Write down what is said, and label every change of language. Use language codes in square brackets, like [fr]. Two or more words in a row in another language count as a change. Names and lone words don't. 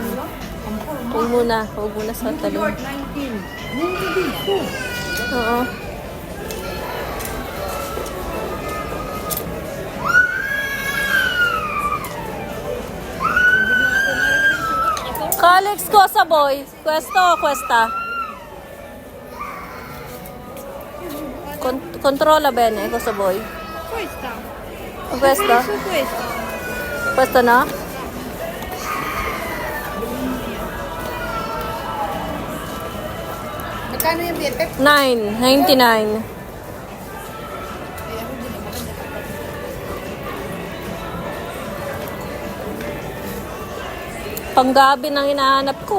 [tl] Huwag muna sa talon. 19. Hindi dito. Oo. Kalex ko sa boy. [it] Questo o questa? Controlla bene cosa vuoi? Questa. Questo? Questa. Questo no? [tl] Magkano yung BFF? 9.99. Panggabi nang hinahanap ko.